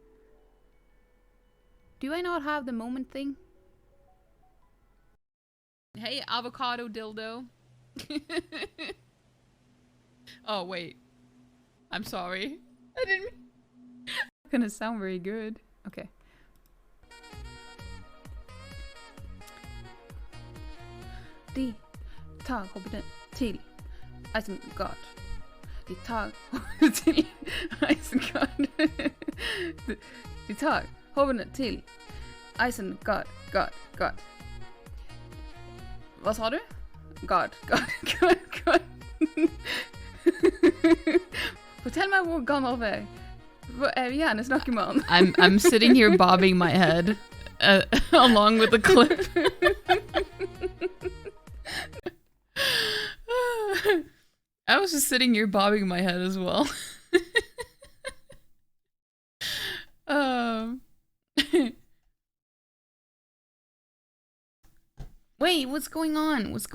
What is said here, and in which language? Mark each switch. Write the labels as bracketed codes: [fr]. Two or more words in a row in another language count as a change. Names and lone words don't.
[en] Do I not have the moment thing? Hey, avocado dildo. Oh, wait. I'm sorry. I didn't... It's gonna sound very good. Okay. [sv] De tar hoppet till Isengard. De tar hoppet till Isengard. De tar hoppet till Isengard. God. Vad sa du? God. [no] Fortell meg hvor gammel du er. Jeg vil gjerne snakke med han. [en] I'm sitting here bobbing my head along with the clip. I was just sitting here bobbing my head as well. Wait, what's going on?